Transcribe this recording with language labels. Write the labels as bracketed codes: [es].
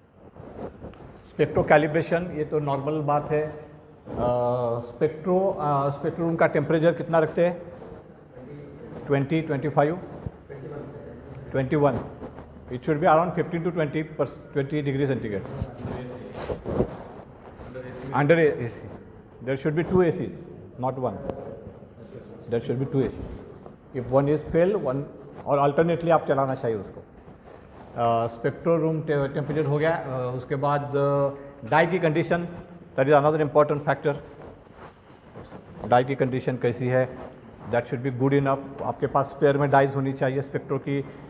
[hi] Spectro calibration, ये तो normal बात है। स्पेक्ट्रो रूम का टेम्परेचर कितना रखते हैं? 20, 25, 21। [en] It should be around 15 to 20 degree centigrade. Under AC there should be 2 ACs, not 1. There should be 2 ACs. If one is fail, one, [hi] और alternately आप चलाना चाहिए उसको। स्पेक्ट्रो रूम टेम्परेचर हो गया। उसके बाद डाई की condition, [en] That is another important factor. [hi] Die की कंडीशन कैसी है? [en] That should be good enough. [hi] आपके पास स्पेयर में डाइज होनी चाहिए स्पेक्ट्रो की।